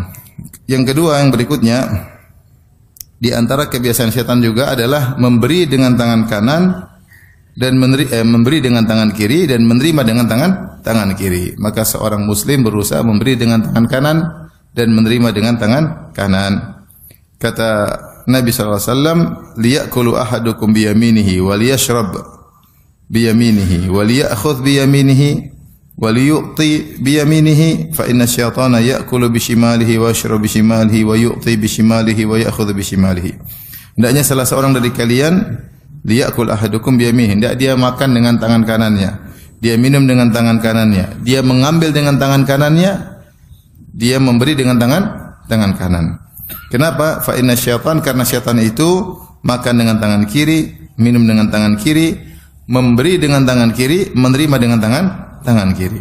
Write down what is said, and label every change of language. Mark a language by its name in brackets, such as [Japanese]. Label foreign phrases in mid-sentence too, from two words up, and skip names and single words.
[Indonesian] Yang kedua, yang berikutnya, di antara kebiasaan setan juga adalah memberi dengan tangan kanan dan memberi dengan tangan kiri dan menerima dengan tangan kiri. Maka seorang muslim berusaha memberi dengan tangan kanan dan menerima dengan tangan kanan. Kata Nabi SAW, [Arabic] "ليأكل أحدكم بيمينه وليشرب بيمينه وليأخذ بيمينه وليعط بيمينه فإن الشيطان يأكل بشماله ويشرب بشماله ويعطي بشماله ويأخذ بشماله." [Indonesian] Hendaknya salah seorang dari kalian [Arabic] ليأكل أحدكم بيمينه, [Indonesian] hendak dia makan dengan tangan kanannya, dia minum dengan tangan kanannya, dia mengambil dengan tangan kanannya, dia memberi dengan tangan kanan. Kenapa? [Arabic] فإن الشيطان, [Indonesian] karena syaitan itu makan dengan tangan kiri, minum dengan tangan kiri, memberi dengan tangan kiri, menerima dengan tangan kiri.